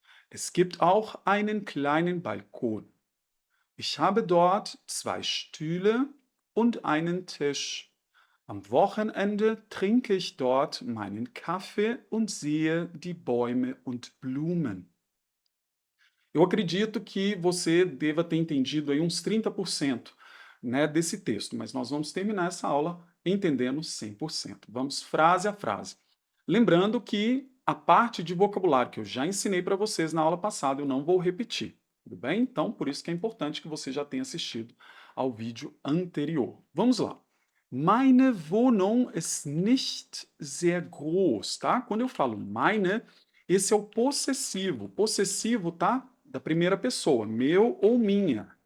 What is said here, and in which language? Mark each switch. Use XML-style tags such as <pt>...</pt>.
<de>Es gibt auch einen kleinen Balkon. Ich habe dort zwei Stühle und einen Tisch. Am Wochenende trinke ich dort meinen Kaffee und sehe die Bäume und Blumen.</de> <pt>Eu acredito que você deva ter entendido aí uns 30%, né, desse texto, mas nós vamos terminar essa aula entendendo 100%. Vamos frase a frase. Lembrando que a parte de vocabulário que eu já ensinei para vocês na aula passada, eu não vou repetir, tudo bem? Então, por isso que é importante que você já tenha assistido ao vídeo anterior. Vamos lá.</pt> <de>Meine Wohnung ist nicht sehr groß, tá?</de> <pt>Quando eu falo meine, esse é o possessivo. Possessivo, tá? Da primeira pessoa, meu ou minha.</pt>